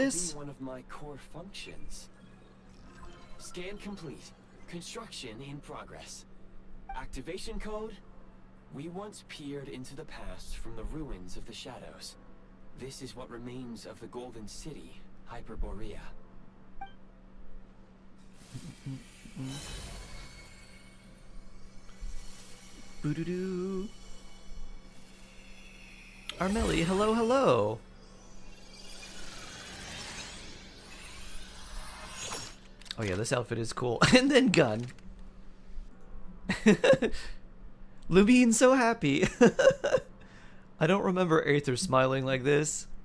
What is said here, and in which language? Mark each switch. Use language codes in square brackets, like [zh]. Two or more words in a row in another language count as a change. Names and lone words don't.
[en] this? be one of my core functions. Scan complete. Construction in progress. Activation code? We once peered into the past from the ruins of the shadows. This is what remains of the Golden City, Hyperborea. Boo-doo-doo. Armelli, hello, hello. Oh yeah, this outfit is cool. And then gun. Lumine so happy. I don't remember Aether smiling like this.